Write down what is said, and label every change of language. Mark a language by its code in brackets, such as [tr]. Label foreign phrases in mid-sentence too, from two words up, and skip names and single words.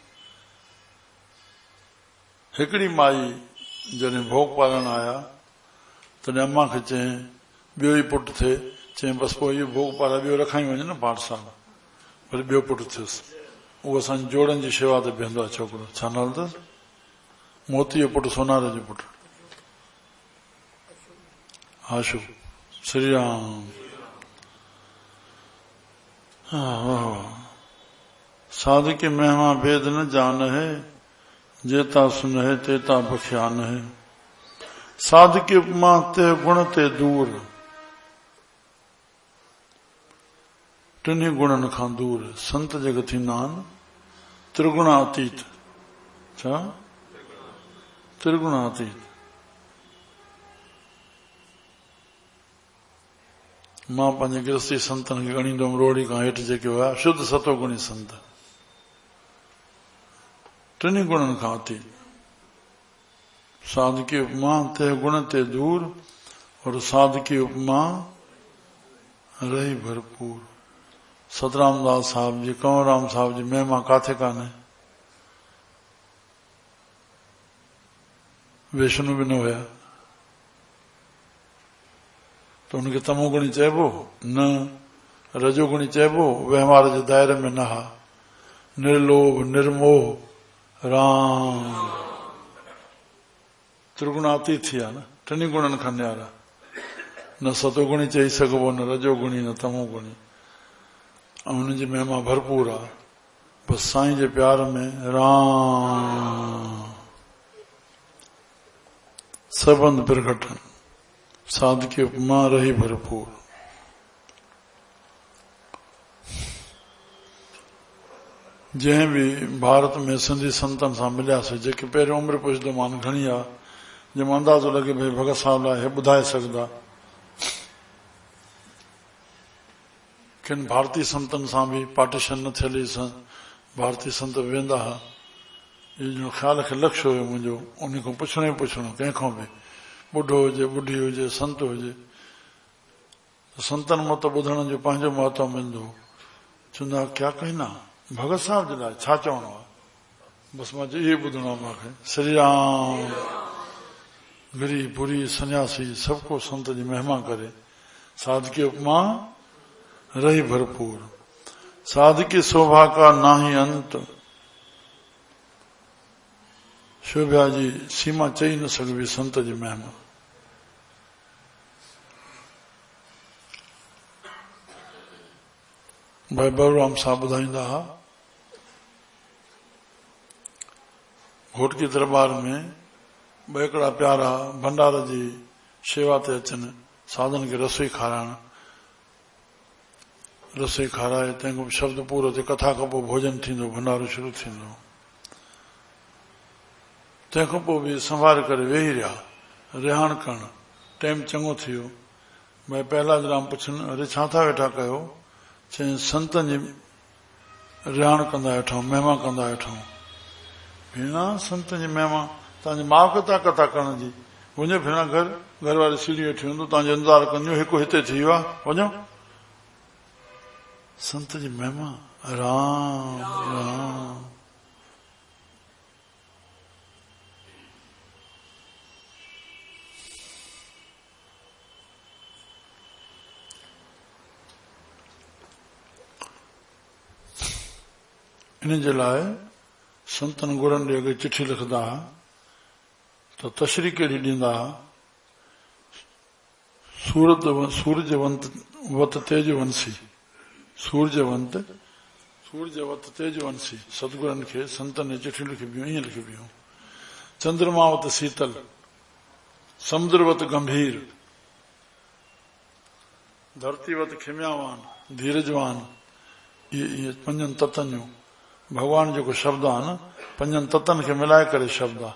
[sd] हिकिड़ी माई जॾहिं भोग पालण आया तॾहिं अम्मा खे चयईं ॿियो ई पुटु थिए। चयईं बसि पोइ इहो भोग पाला ॿियो रखाई वञे न पाठ साहिब, वरी ॿियो पुटु थियुसि। उहो असांजी जोड़नि जी शेवा ते बीहंदो आहे छोकिरो। छा नालो अथसि? मोती जो पुटु, सोनारे जो पुटु, आशू। श्री राम। [hi] साधु की महिमा भेद न जान है, जेता सुन है तेता बख्यान है। साधु की उपमा ते गुण ते दूर, [sd] टिनी गुणनि खां दूर। संत जेके थींदा आहिनि त्रिगुणातीत। छा? त्रिगुणातीत। मां पंहिंजे गृहस्थी संतनि खे ॻणींदो हुअमि, रोड़ी खां हेठि जेके हुआ शुद्ध सतोगुणी संत, टिनी गुणनि खां अतीत। [hi] साधु की उपमा ते गुण ते दूर और साधु की उपमा रही भरपूर। [sd] सतराम दास साहब जी, कंवरराम साहब जी महिमा काथे कान्हे। वैष्णु बि न हुया त उनखे तमोगुणी चइबो न, रजोगुणी चइबो, व्यवहार जे दायरे में न हा। निर्लोभ निर्मोह राम त्रिगुणातीत थी विया न, टिनी गुणनि खां न्यारा। न सतोगुणी चई सघिबो, न रजोगुणी, न तमोगुणी। ऐं हुनजी महिमा भरपूर आहे। बसि साईं जे प्यार में राम सबंध प्रगटन। [hi] साधु की उपमा रही भरपूर। [sd] जंहिं बि भारत में सिंधी संतनि सां मिलियासीं, जेके पहिरियों उमिरि पुछंदो मान घणी आहे, जंहिंमें अंदाज़ो लॻे भई भगत साहिब लाइ हे ॿुधाए सघंदा। किन भारतीय संतनि सां बि पार्टीशन न थियल ई भारतीय संत वेंदा हुआ। इहो ख़्याल खे लक्ष्य हुयो मुंहिंजो, उन खां पुछणो ई पुछणो, कंहिंखां बि, ॿुढो हुजे ॿुढी हुजे संत हुजे। संतनि मां त ॿुधण जो पंहिंजो महत्व मिलंदो। चवंदा [hi] क्या कहना, [sd] भगत साहिब जे लाइ छा चवणो आहे, बसि मां इहो ॿुधणो आहे मूंखे। श्री राम। [hi] गिरी पुरी सन्यासी सबको संत जी महिमा करे। साधु की उपमा रही भरपूर। साधु की शोभा का ना ही अंत। [sd] शोभा जी सीमा चई न सघबी संत जी महिमा। भाई बलराम साहब ॿुधाईंदा हुआ, घोटकी दरबार में ॿ हिकिड़ा प्यारा भंडार जी शेवा ते अचनि, साधन खे रसोई खाराइण। रसोई खाराए, तंहिंखां शब्द पूरो थिए, कथा खां पोइ भोजन थींदो, भंडारो शुरू थींदो। तंहिंखां पोइ बि संभाल करे वेही रहिया, रिहाण करणु। टाइम चङो थी वियो। भाई पहलाज राम पुछनि, अरे छा था वेठा कयो? चई संतनि जी रिहाण कंदा वेठा, महिमा कंदा वेठा। भेणा संतनि जी महिमा, तव्हांजी माउ कथा कथा करण जी, वञो भेणा घर वारी सीढ़ी वेठी हूंदो, तव्हांजो इंतज़ारु कंदियूं, हिकु हिते थी वियो आहे, वञो। संत जी महिमा, राम राम। इन जे लाइ संतनि गुरनि ॾे अॻे चिठी लिखंदा त तशरी कहिड़ी ॾींदा, सूरजवंत वत तेजवंशी, सूरजवंत सूरजवत तेजवंशी। सतगुरनि खे संतनि चिठी लिखबियूं, ईअं लिखबियूं। चंद्रमावत शीतल, समुद्रवत गंभीर, धरतीवत खिम्यावान, धीरजवान। इहे पंजनि तत्वनि जूं भगवान जेको शब्द आहे न, पंजनि तत्वनि खे मिलाए करे शब्द आहे।